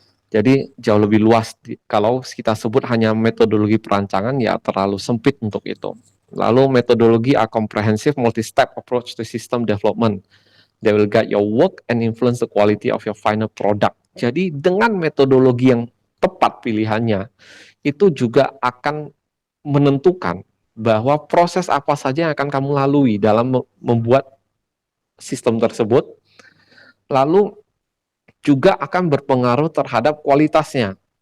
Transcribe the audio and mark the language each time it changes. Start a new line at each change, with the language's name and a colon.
Indonesian: Jadi jauh lebih luas. Kalau kita sebut hanya metodologi perancangan ya terlalu sempit untuk itu. Lalu metodologi
English: a comprehensive multi-step approach to system development. They will guide your work and influence the quality of your final product.
Indonesian: Jadi dengan metodologi yang tepat pilihannya, itu juga akan menentukan bahwa proses apa saja yang akan kamu lalui dalam membuat sistem tersebut, lalu juga akan berpengaruh terhadap kualitasnya.